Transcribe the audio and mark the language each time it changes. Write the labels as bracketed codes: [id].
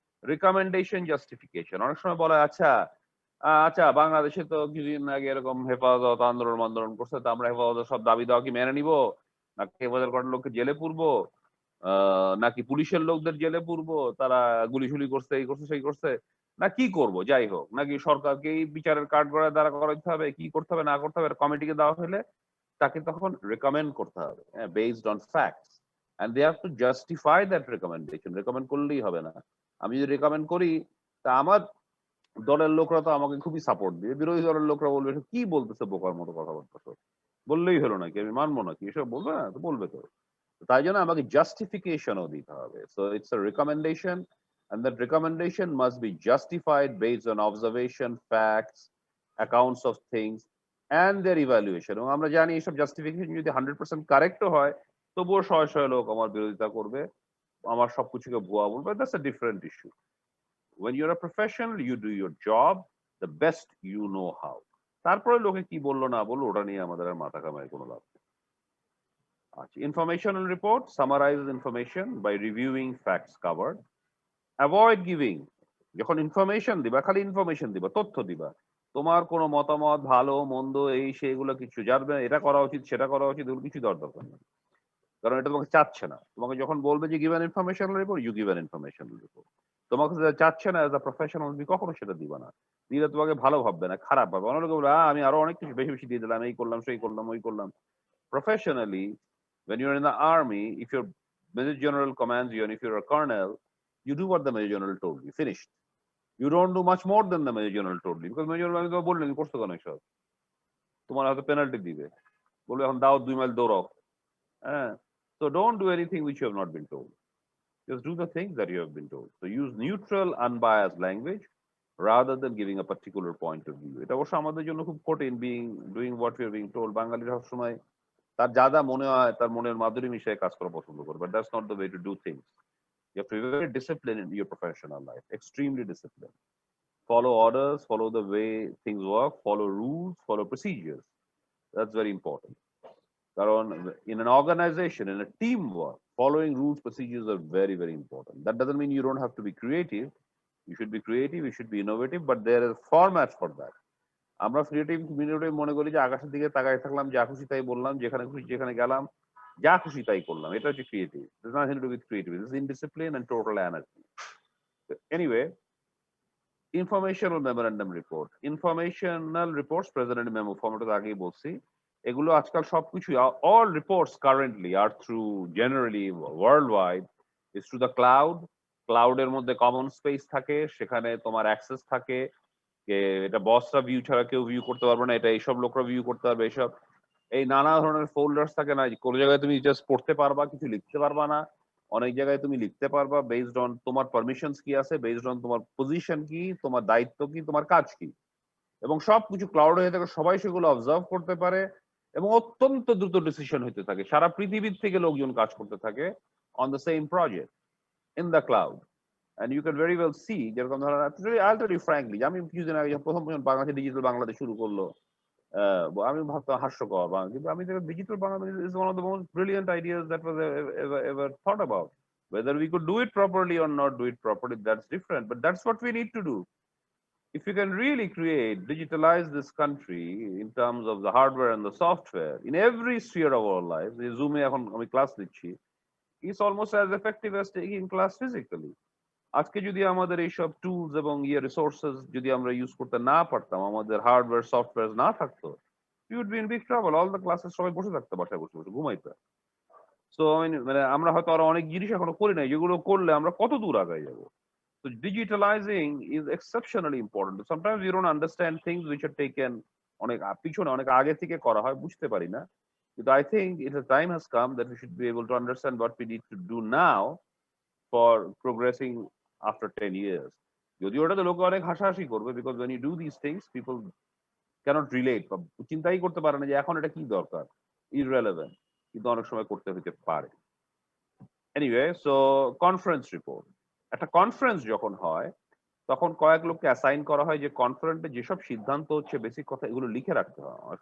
[bn] Recommendation, justification. অনেক সময় বলা হয়, আচ্ছা আচ্ছা, বাংলাদেশে তো কিছুদিন আগে এরকম হেফাজত আন্দোলন আন্দোলন করছে, তো আমরা হেফাজতের সব দাবি দাওয়া কি মেনে নিব, নাকি হেফাজত করার লোককে জেলে পুরবো, নাকি পুলিশের লোকদের জেলে পুরবো, তারা গুলি করছে, এই করছে সেই করছে, না কি করব, যাই হোক, নাকি সরকারকে এই বিচারের কাঠ গড়ায় দাঁড়া করাইতে হবে, কি করতে হবে না করতে হবে, কমিটিকে দেওয়া হলে তাকে তখন রেকমেন্ড করতে হবে, based on facts, and they have to justify that recommendation. Recommend করলেই হবে না। আমি যদি রেকমেন্ড করি, তা আমার দলের লোকরা তো আমাকে খুবই সাপোর্ট দিবে, বিরোধী দলের লোকরা বলবে এসব কি বলতেছে, বোকার মতো কথা বলতেছে, বললেই হলো নাকি, আমি মানবো নাকি, এসব বলবে না, তো বলবে তো। তাই জন্য আমাকে জাস্টিফিকেশনও দিতে হবে। [en] So it's a recommendation, and that recommendation must be justified based on observation, facts, accounts of things and their evaluation. [bn] এবং আমরা জানি এইসব জাস্টিফিকেশন যদি 100% কারেক্টও হয়, তবুও শয়ে শয়ে লোক আমার বিরোধিতা করবে, আমার সবকিছুকে ভুয়া বলবে, that's a different issue. [en] when you're a professional, you do your job the best you know how. [bn] তারপরে লোকে কি বললো না বললো ওটা নিয়ে আমাদের আর মাথা কামায় কোনো লাভ নেই। [en] আচ্ছা, informational report summarizes information by reviewing facts covered. Avoid giving, [bn] যখন ইনফরমেশন দিবা খালি ইনফরমেশন দিবা, তথ্য দিবা, তোমার কোনো মতামত ভালো মন্দ এই সেগুলো কিছু জানবে এটা করা উচিত সেটা করা উচিত এগুলো কিছু দরকার নেই, কারণ এটা তোমাকে চাচ্ছে না। তোমাকে যখন বলবে যে [en] Give an informational report, you give an informational report. [bn] তোমাকে যেটা চাচ্ছে না অ্যাজ আ প্রফেশনাল, তুমি কখনো সেটা দিবা না। দিলে তোমাকে ভালো ভাববে না, খারাপ ভাববে। অনেক লোক বলবে আমি আরো অনেক কিছু বেশি বেশি দিয়ে দিলাম, এই করলাম সেই করলাম ওই করলাম। [en] Professionally, when you're in the army, if your major general commands you and if you're a colonel, you do what the major general told you, finished. You don't do much more than the major general [bn] told you, because major general তো বললেন করছো কেন এসব, তোমার হয়তো penalty দিবে, বলবে এখন দাও 2 মাইল দৌড়াও। [en] হ্যাঁ, so don't do anything which you have not been told. Just do the things that you have been told. So use neutral, unbiased language rather than giving a particular point of view. [bn] এটা অবশ্য আমাদের জন্য খুব কঠিন, [en] doing what we are being told. [bn] বাঙালিরা সবসময় তার যা যা মনে হয় তার মনের মাধুরী মিশিয়ে কাজ করা পছন্দ করে, [en] but that's not the way to do things. You have to be very disciplined in your professional life, extremely disciplined. Follow orders, follow the way things work, follow rules, follow procedures. That's very important. কারণ in an organization, in a teamwork, following rules, procedures are very, very important. That doesn't mean you don't have to be creative. You should be creative, you should be innovative, but there is formats for that. [bn] আমরা creative মিনিটে মনে করি যে আকাশের দিকে তাকায় থাকলাম, যা খুশি তাই বললাম, যেখানে খুশি যেখানে গেলাম, যা খুশি তাই করলাম, এটা হচ্ছে creative. [en] There's nothing to do with creativity. This is indiscipline and total anarchy. So anyway, informational memorandum report, informational reports present in memo format [bn] আগেই বলছি, এগুলো আজকাল সবকিছু, [en] all reports currently are through, generally worldwide, is through the cloud. [bn] ক্লাউডের মধ্যে common space থাকে, সেখানে তোমার access থাকে, এটা বসরা ভিউ ছাড়া কেউ ভিউ করতে পারবে না, এটা এইসব লোকরা ভিউ করতে পারবে। এইসব এই নানা ধরনের ফোল্ডার্স থাকে না, কোনো জায়গায় তুমি জাস্ট পড়তে পারবা, কিছু লিখতে পারবা না, অনেক জায়গায় তুমি লিখতে পারবা বেসড অন তোমার পারমিশনস কি আছে, বেসড অন তোমার পজিশন কি, তোমার দায়িত্ব কি, তোমার কাজ কি, এবং সবকিছু ক্লাউড হয়ে থাকে, সবাই সেগুলো অবজার্ভ করতে পারে এবং অত্যন্ত দ্রুত ডিসিশন হতে থাকে। সারা পৃথিবীর থেকে লোকজন কাজ করতে থাকে [en] On the same project in the cloud. And you can very well see, [bn] যেরকম ধরো, [en] I'll tell you frankly, [bn] আমি কিছুদিন আগে প্রথম বাংলাদেশে ডিজিটাল বাংলাদেশ শুরু করলো, আমি ভাবতাম হাস্যকর, কিন্তু আমি [en] Digital Bangladesh is one of the most brilliant ideas that was ever thought about. Whether we could do it properly or not do it properly, that's different, but that's what we need to do. If you can really create, digitalize this country in terms of the hardware and the software in every sphere of our lives, Zoom এ [bn] এখন আমি class দিচ্ছি, [en] it's almost as effective as taking class physically. [bn] আজকে যদি আমাদের এইসব tools এবং resources যদি আমরা ইউজ করতে না পারতাম, আমাদের হার্ডওয়্যার সফটওয়্যার না থাকতো, [en] You would be in big trouble. [bn] All the classes সবাই বসে থাকতো, বাসায় বসে বসে ঘুমাইতো। সো মানে আমরা হয়তো আরো অনেক জিনিস এখনো করি নাই, যেগুলো করলে আমরা কত দূর আগায় যাবো। [en] So digitalizing is exceptionally important. Sometimes you don't understand things which are taken [bn] অনেক পিছনে অনেক আগে থেকে করা হয়, বুঝতে পারি না, কিন্তু [en] I think the time has come that we should be able to understand what we need to do now for progressing after 10 years. [bn] যদি ওটাতে লোকে অনেক হাসাহাসি করবে, [en] because when you do these things people cannot relate, [bn] বা চিন্তাই করতে পারে না যে এখন এটা কি দরকার, irrelevant, কিন্তু অনেক সময় করতে হতে পারে। এনিওয়ে, সো কনফারেন্স রিপোর্ট, একটা কনফারেন্স যখন হয় তখন কয়েক লোককে অ্যাসাইন করা হয় যে কনফারেন্সে যেসব সিদ্ধান্ত হচ্ছে, বেসিক কথা, এগুলো লিখে রাখতে হয়।